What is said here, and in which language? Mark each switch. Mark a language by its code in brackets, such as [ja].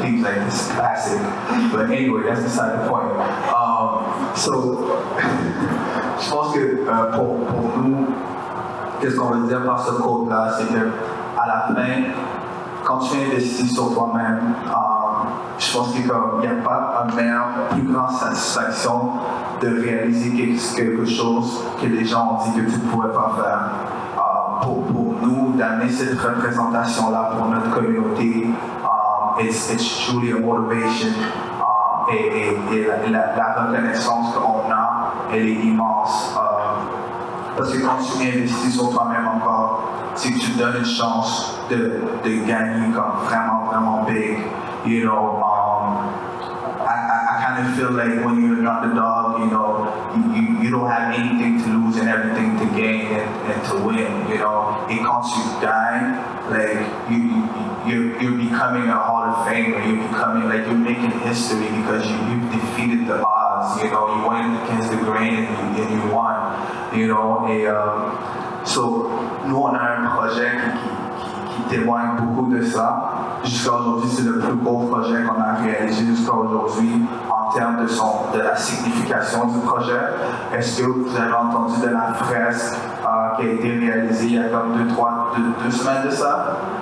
[en] Please, like, this is classic. But anyway, that's beside the point. [fr] So, je pense que pour nous, qu'est-ce qu'on veut dire par ce code-là, c'est que à la fin, quand tu investis sur toi-même, je pense qu'il n'y a pas une meilleure, plus grande satisfaction de réaliser quelque chose que les gens ont dit que tu ne pouvais pas faire. Pour nous, d'amener cette représentation-là pour notre communauté, [en] it's truly a motivation. [fr] Et la reconnaissance qu'on a, elle est immense. Parce que quand tu investis sur toi-même encore, c'est que tu donnes une chance de gagner comme vraiment big. [en] You know, I kind of feel like when you're an underdog, you know, you don't have anything to lose and everything to gain and to win, you know. [fr] Et quand tu gagnes, [en] like, you're becoming a Hall of Famer, you're making history because you've defeated the odds, you know, you went against the grain and you won, you know. [fr] Et so, nous, on a un projet qui témoigne beaucoup de ça. Jusqu'à aujourd'hui, c'est le plus gros projet qu'on a réalisé jusqu'à aujourd'hui en termes de la signification du projet. Est-ce que vous avez entendu de la fresque qui a été réalisée il y a comme 2 semaines de ça?